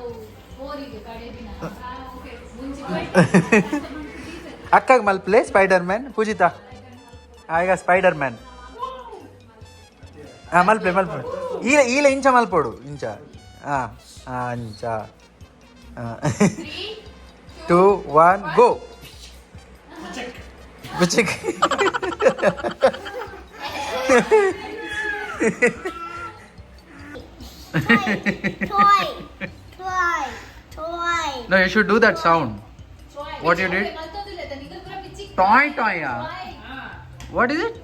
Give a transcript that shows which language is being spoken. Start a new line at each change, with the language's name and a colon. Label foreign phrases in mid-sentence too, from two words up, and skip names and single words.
Tulu: ಅಕ್ಕಾಗ ಮಲ್ಪ್ಲೆ ಸ್ಪೈಡರ್ ಮ್ಯಾನ್ ಪೂಜಿತಾ ಈಗ ಸ್ಪೈಡರ್ ಮ್ಯಾನ್ ಮಲ್ಪ್ಲೆ ಮಲ್ಪ್ಲೆ ಈಲ ಇಂಚ ಮಲ್ಪೋಡು ಇಂಚ ಇಂಚ 2 1 ಗೋ
English: ಬುಚಿಕ್ No, you should do that sound. What you did? Toy. What is it?